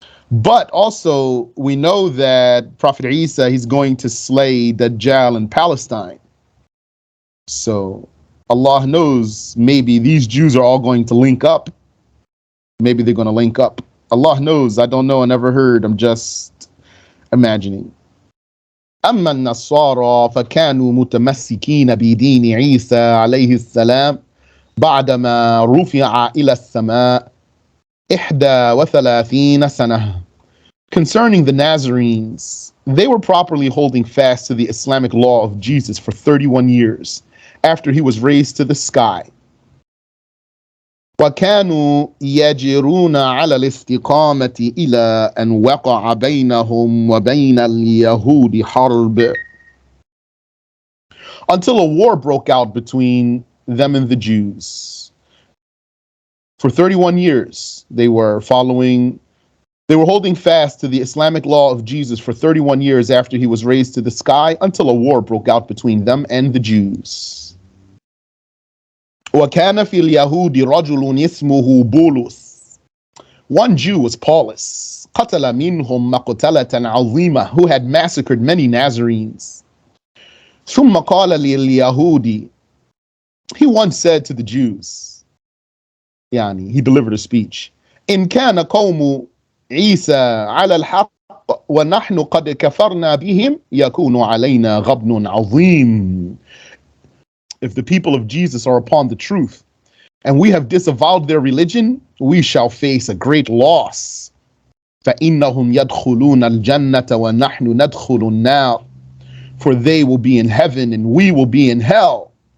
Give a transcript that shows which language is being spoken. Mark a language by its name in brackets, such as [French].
[English] But also, we know that Prophet Isa, he's going to slay Dajjal in Palestine. So Allah knows, maybe these Jews are all going to link up. Maybe they're going to link up. Allah knows. I don't know. I never heard. I'm just imagining. [Arabic] أما النصارى فكانوا متمسكين بدين عيسى عليه السلام بعدما رفع إلى السماء 31 سنة. [English] Concerning the Nazarenes, they were properly holding fast to the Islamic law of Jesus for 31 years after he was raised to the sky. [Arabic] وكانوا يجرون على الاستقامة إلى أن وقع بينهم وبين اليهود حرب. [English] Until a war broke out between them and the Jews. For 31 years, they were following They were holding fast to the Islamic law of Jesus for 31 years after he was raised to the sky until a war broke out between them and the Jews. [Arabic] وَكَانَ فِي الْيَهُودِ رَجُلٌ اسْمُهُ بُولُس. [English] One Jew was Paulus, [Arabic] قَتَلَ مِنْهُمْ مَقْتَلَةً عَظِيمَةً, [English] who had massacred many Nazarenes. [Arabic] ثُمَّ قَالَ لِلْيَهُودِ. [English] He once said to the Jews, he delivered a speech, [Arabic] إِنْ كَانَ قَوْمُ عِيسَى عَلَى الْحَقِّ وَنَحْنُ قَدْ كَفَرْنَا بِهِمْ يَكُونُ عَلَيْنَا غَبْنٌ عَظِيمٌ. [English] If the people of Jesus are upon the truth, and we have disavowed their religion, we shall face a great loss. [Arabic] فَإِنَّهُمْ يَدْخُلُونَ الْجَنَّةَ وَنَحْنُ نَدْخُلُ النَّارِ. For they will be in heaven and we will be in hell.